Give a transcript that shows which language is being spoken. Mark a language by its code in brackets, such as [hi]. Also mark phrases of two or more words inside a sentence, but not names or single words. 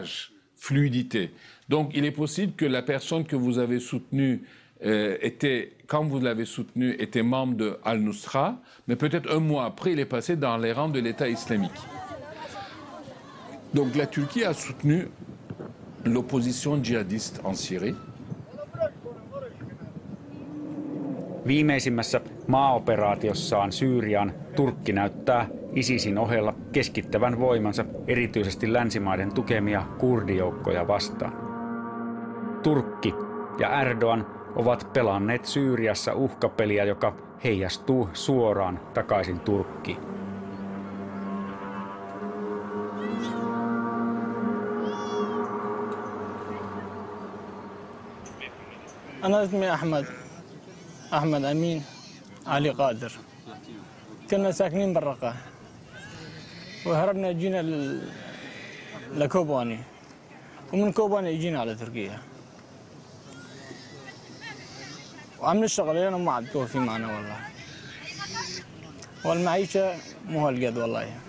[fr] Donc il est possible que la personne que vous avez soutenue quand vous l'avez soutenu, était membre de Al-Nusra, mais peut-être un mois après, il est passé dans les rangs de l'État islamique. Donc la Turquie a soutenu l'opposition djihadiste en Syrie. [fi] Viimeisimmässä maaoperaatiossaan Syyriaan Turkki näyttää ISISin ohella keskittävän voimansa erityisesti länsimaiden tukemia kurdijoukkoja vastaan. Turkki ja Erdogan ovat pelanneet Syyriassa uhkapeliä, joka heijastuu suoraan takaisin Turkkiin. [ar] أنا اسمي أحمد أمين علي قادر. كنا ساكنين بالرقة وهربنا جينا لكوباني ومن كوباني جينا على تركيا وعم نشتغل هنا وما عاد توفي معنا والله والمعيشة مو هالقد والله.